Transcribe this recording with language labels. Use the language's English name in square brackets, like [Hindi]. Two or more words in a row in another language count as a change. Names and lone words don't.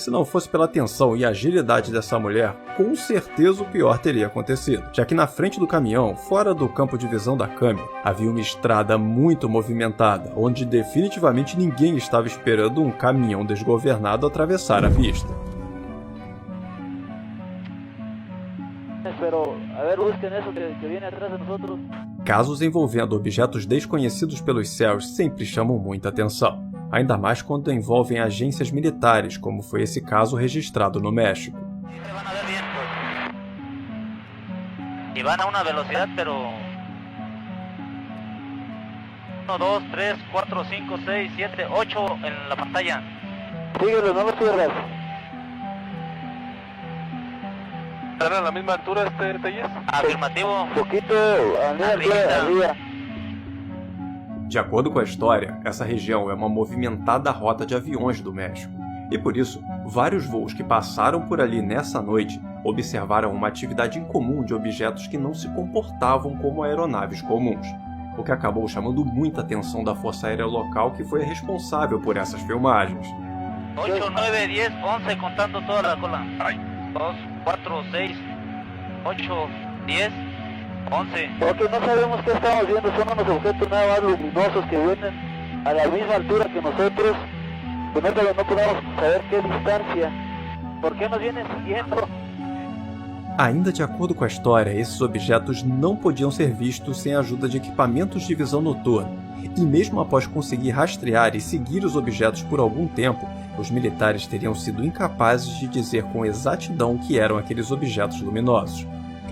[Portuguese] se não fosse pela atenção e agilidade dessa mulher, com certeza o pior teria acontecido, já que na frente do caminhão, fora do campo de visão da câmera, havia uma estrada muito movimentada, onde definitivamente ninguém estava esperando um caminhão desgovernado atravessar a pista. Casos envolvendo objetos desconhecidos pelos céus sempre chamam muita atenção, ainda mais quando envolvem agências militares, como foi esse caso registrado no México. [Spanish] Y van a una velocidad, pero 1, 2, 3, 4, 5, 6, 7, 8 en la pantalla. Síguelo, no lo pierdas. ¿Están a la misma altura, Telles? Afirmativo. Poquito arriba. [Portuguese] De acordo com a história, essa região é uma movimentada rota de aviões do México. E por isso, vários voos que passaram por ali nessa noite observaram uma atividade incomum de objetos que não se comportavam como aeronaves comuns, o que acabou chamando muita atenção da Força Aérea local, que foi a responsável por essas filmagens. [Spanish] 8, 9, 10, 11, contando toda a cola. 2, 4, 6, 8, 10, 11. Porque no sabemos qué estamos viendo, son unos objetos nada más luminosos que vienen a la misma altura que nosotros, que no podemos saber qué distancia. ¿Por qué nos vienen siguiendo? [Portuguese] Ainda de acordo com a história, esses objetos não podiam ser vistos sem a ajuda de equipamentos de visão noturna, e mesmo após conseguir rastrear e seguir os objetos por algum tempo, os militares teriam sido incapazes de dizer com exatidão o que eram aqueles objetos luminosos.